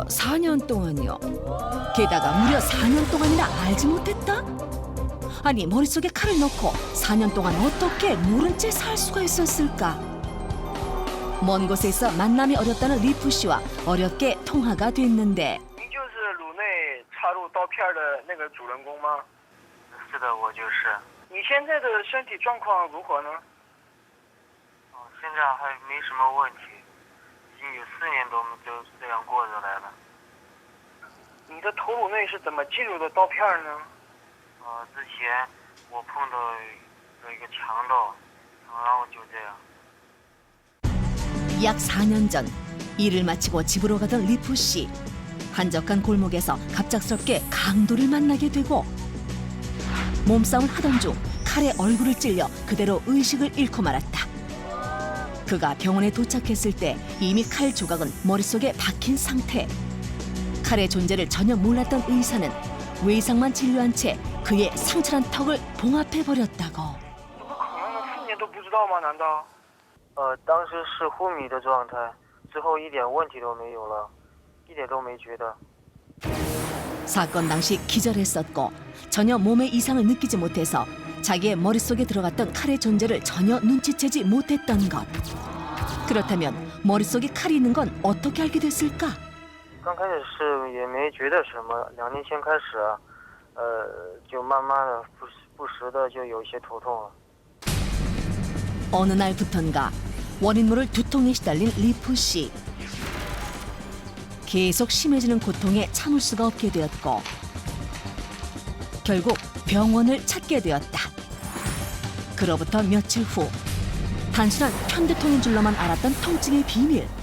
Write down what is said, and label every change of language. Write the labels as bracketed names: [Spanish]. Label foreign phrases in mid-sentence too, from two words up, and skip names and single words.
[Korean] 4년 동안이요. 게다가 무려 4년 동안이나 알지 못했다? 아니, 머릿속에 칼을 넣고 4년 동안 어떻게 모른 채 살 수가 있었을까? 먼 곳에서 만남이 어렵다는 리푸 씨와 어렵게 통화가 됐는데 [Chinese] 您就是颅内插入刀片的那个主人公吗？是的，我就是。你现在的身体状况如何呢？现在还没什么问题，已经有4年多就这样过着来了。你的头颅内是怎么进入的刀片呢？之前我碰到有一个强盗，然后就这样。 [Korean] 약 4년 전 일을 마치고 집으로 가던 리푸 씨. 한적한 골목에서 갑작스럽게 강도를 만나게 되고 몸싸움을 하던 중 칼에 얼굴을 찔려 그대로 의식을 잃고 말았다. 그가 병원에 도착했을 때 이미 칼 조각은 머릿속에 박힌 상태. 칼의 존재를 전혀 몰랐던 의사는 외상만 진료한 채 그의 상처난 턱을 봉합해 버렸다고. [Chinese] 怎么可能呢？4年都不知道吗？难道？当时是昏迷的状态，之后一点问题都没有了，一点都没觉得。 [Korean] 사건 당시 기절했었고 전혀 몸에 이상을 느끼지 못해서 자기의 머릿속에 들어갔던 칼의 존재를 전혀 눈치채지 못했던 것. 그렇다면 머릿속에 칼이 있는 건 어떻게 알게 됐을까? [Chinese] 刚开始是也没觉得什么，2年前开始，就慢慢的不时的就有一些头痛了。 [Korean] 어느 날부턴가 원인 모를 두통에 시달린 리프 씨. 계속 심해지는 고통에 참을 수가 없게 되었고 결국 병원을 찾게 되었다. 그로부터 며칠 후 단순한 편두통인 줄로만 알았던 통증의 비밀.